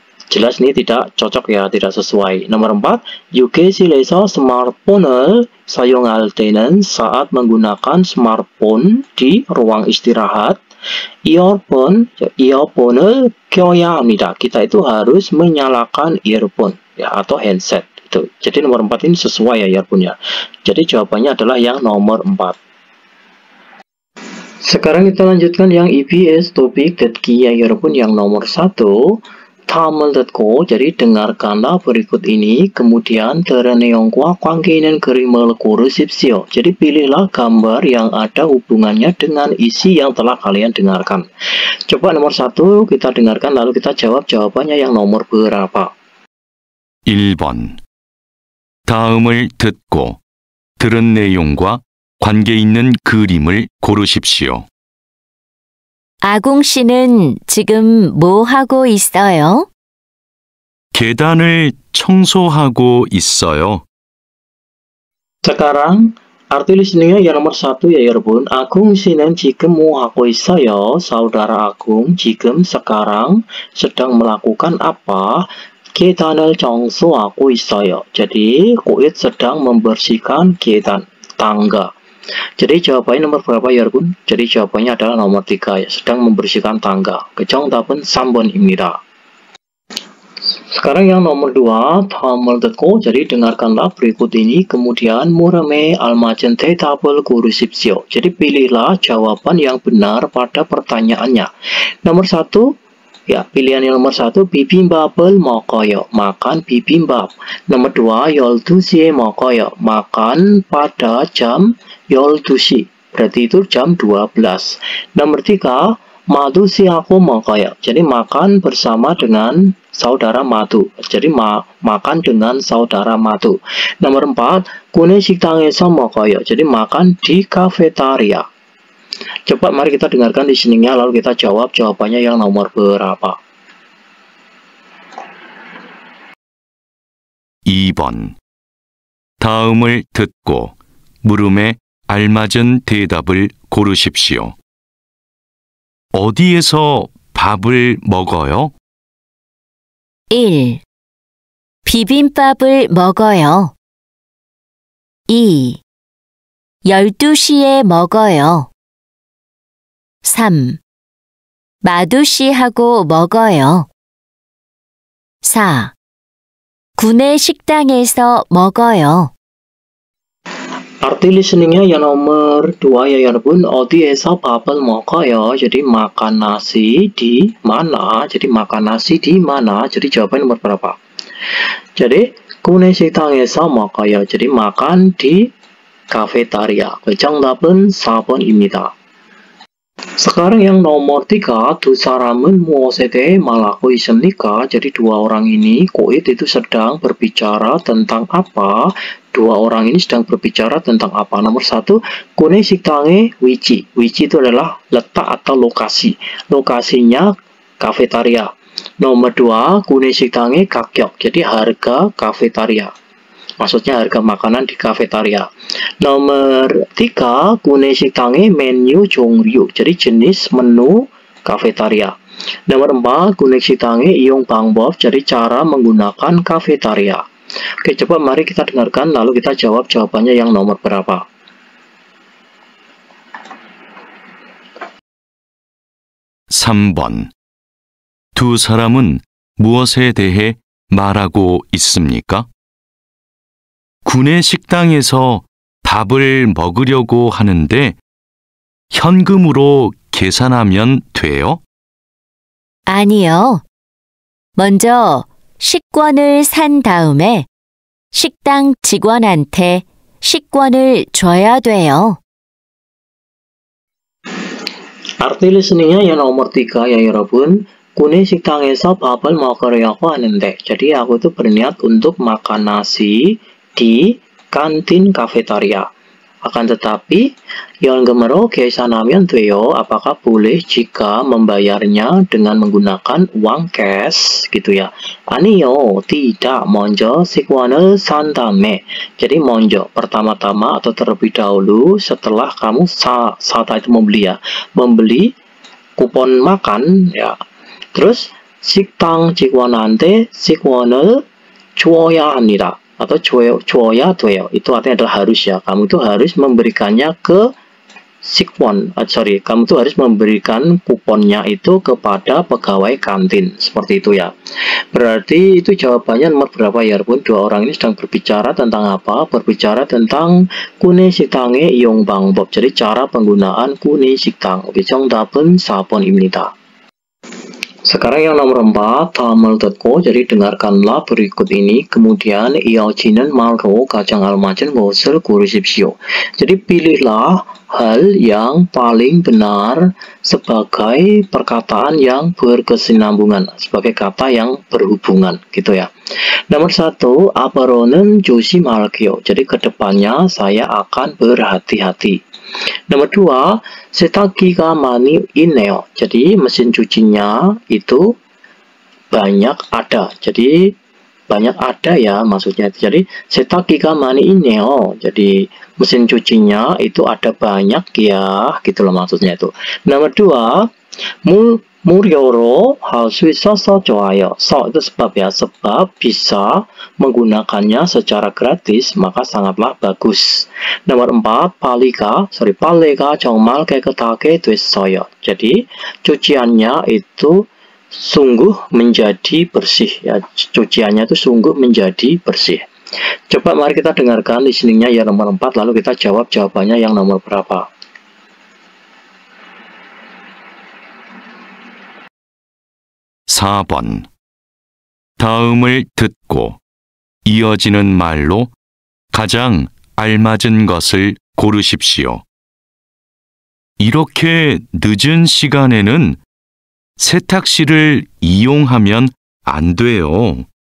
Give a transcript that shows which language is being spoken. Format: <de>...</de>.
<id>Jelas ini tidak cocok ya, tidak sesuai. Nomor 4,</id> <ko>휴게실에서 smartphone 사용할 때는</ko> <id>saat menggunakan smartphone di ruang istirahat</id> <ko>earphone-을 껴야 합니다.</ko> <id>Kita itu harus menyalakan earphone ya, atau handset itu. Jadi nomor 4 ini sesuai ya earphone-nya. Jadi jawabannya adalah yang nomor 4. Sekarang kita lanjutkan yang EBS topik 듣기 ya 여러분, yang nomor 1.</id> <ko>다음을 듣고,</ko> <id>jadi dengarkanlah berikut ini, kemudian</id> <ko>들은 내용과 관계 있는 그림을 고르십시오.</ko> <id>Jadi pilihlah gambar yang ada hubungannya dengan isi yang telah kalian dengarkan. Coba nomor 1 kita dengarkan, lalu kita jawab jawabannya yang nomor berapa.</id> <ko>1번. 다음을 듣고 들은 내용과 관계 있는 그림을 고르십시오. 아궁 씨는 지금 뭐 하고 있어요? 계단을 청소하고 있어요.</ko> <id>Sekarang arti listeningnya yang nomor 1 ya 여러분.</id> <ko>Agung 씨는 지금 뭐 하고 있어요?</ko> <id>Saudara Agung 지금 sekarang sedang melakukan apa?</id> <ko>계단을 청소하고 있어요.</ko> <id>Jadi Koit sedang membersihkan 계단, tangga. Jadi jawabannya nomor berapa ya 여러분? Jadi jawabannya adalah nomor 3 ya, sedang membersihkan tangga.</id> <ko>정답은 3번입니다.</ko> <id>Sekarang yang nomor 2,</id> <ko>다음을 듣고,</ko> <id>jadi dengarkanlah berikut ini, kemudian</id> <ko>물음에 알맞은 대답을 고르십시오.</ko> <id>Jadi pilihlah jawaban yang benar pada pertanyaannya. Nomor 1, ya, pilihan yang nomor 1,</id> <ko>bibimbap을 먹어요.</ko> <id>Makan bibimbap. Nomor 2,</id> <ko>12시에 먹어요.</ko> <id>Makan pada jam 12시. Berarti itu jam 12. Nomor 3,</id> <ko>마두씨하고 먹어요.</ko> <id>Jadi makan bersama dengan saudara Madu. Jadi makan dengan saudara Madu. Nomor 4,</id> <ko>구내식당에서 먹어요.</ko> <id>Jadi makan di kafetaria. Coba mari kita dengarkan listeningnya, lalu kita jawab jawabannya yang nomor berapa.</id> <ko>2번. 다음을 듣고 물음에 알맞은 대답을 고르십시오. 어디에서 밥을 먹어요? 1. 비빔밥을 먹어요. 2. 12시에 먹어요. 3. 마두씨하고 먹어요. 4. 구내식당에서 먹어요.</ko> <id>Arti listeningnya yang nomor 2 ya 여러분.</id> <ko>어디에서 밥을 먹어요?</ko> <id>Jadi makan nasi di mana? Jadi makan nasi di mana? Jadi jawaban nomor berapa?</id> <ko>Jadi 구내식당에서 먹어요.</ko> <id>Jadi makan di kafetaria.</id> <ko>정답은 4번입니다.</ko> <id>Sekarang yang nomor 3,</id> <ko>두 사람은 무엇에 대해 말하고 있습니까?</ko> <id>Jadi dua orang ini, koit itu sedang berbicara tentang apa? Dua orang ini sedang berbicara tentang apa? Nomor 1,</id> <ko>구내 식당의 위치.</ko> <id>위치 itu adalah letak atau lokasi. Lokasinya kafetaria. Nomor 2,</id> <ko>구내 식당의 가격.</ko> <id>Jadi harga kafetaria. Maksudnya harga makanan di kafetaria. Nomor 3,</id> <ko>구내 식당의 menu 종류.</ko> <id>Jadi jenis menu kafetaria. Nomor 4,</id> <ko>구내 식당의 이용 방법.</ko> <id>Jadi cara menggunakan kafetaria. Oke, coba mari kita dengarkan lalu kita jawab jawabannya yang nomor berapa.</id> <ko>(3번) 두 사람은 무엇에 대해 말하고 있습니까? 구내 식당에서 밥을 먹으려고 하는데 현금으로 계산하면 돼요? 아니요. 먼저 식권을 산 다음에 식당 직원한테 식권을 줘야 돼요.</ko> <id>Arti listeningnya yang nomor 3 ya 여러분.</id> <ko>구내 식당에서 밥을 먹으려고 하는데.</ko> <id>Jadi aku tuh berniat untuk makan nasi di kantin kafetaria. Akan tetapi,</id> <ko>현금으로 계산하면 돼요.</ko> <id>Apakah boleh jika membayarnya dengan menggunakan uang cash gitu ya?</id> <ko>아니요, tidak. 먼저 식권을 산 다음에.</ko> <id>Jadi 먼저, pertama-tama atau terlebih dahulu setelah kamu saat itu membeli ya. Membeli kupon makan ya.</id> <ko>Terus 식당 직원한테 식권을 줘야 합니다. Atau 줘야 돼요.</ko> <id>Itu artinya adalah harus ya. Kamu itu harus memberikannya ke sikwan. Kamu itu harus memberikan kuponnya itu kepada pegawai kantin. Seperti itu ya. Berarti itu jawabannya nomor berapa ya, Bun? Dua orang ini sedang berbicara tentang apa? Berbicara tentang</id> <ko>구내 식당의 이용 방법.</ko> <id>Jadi cara penggunaan 구내 식당.</id> <ko>Oke, 정답은 4번입니다.</ko> <id>Sekarang yang nomor 4,</id> <ko>다음을 듣고,</ko> <id>jadi dengarkanlah berikut ini, kemudian</id> <ko>이어지는 말로 가장 알맞은 것을 고르십시오.</ko> <id>Jadi pilihlah hal yang paling benar sebagai perkataan yang berkesinambungan, sebagai kata yang berhubungan, gitu ya.</id> <ko>Nomor 1, 앞으로는 조심할게요.</ko> <id>Jadi kedepannya saya akan berhati-hati.</id> <ko>Nomor 2, 세탁기가 많이 있네요.</ko> <id>Jadi mesin cucinya itu banyak ada. Jadi banyak ada ya maksudnya.</id> <ko>Jadi 세탁기가 많이 있네요.</ko> <id>Jadi mesin cucinya itu ada banyak ya, gitu loh maksudnya itu.</id> <ko>Nomor 2, 무료로 할 수 있어서 좋아요.</ko> <id>So itu sebab ya, sebab bisa menggunakannya secara gratis maka sangatlah bagus.</id> <ko>Nomor 4, 빨래가 정말 깨끗하게 됐어요.</ko> <id>Jadi cuciannya itu sungguh menjadi bersih ya. Cuciannya itu sungguh menjadi bersih. Coba mari kita dengarkan listeningnya yang nomor 4 lalu kita jawab jawabannya yang nomor berapa.</id> <ko>(4번) 다음을 듣고 이어지는 말로 가장 알맞은 것을 고르십시오. 이렇게 늦은 시간에는 세탁실을 이용하면 안 돼요.</ko>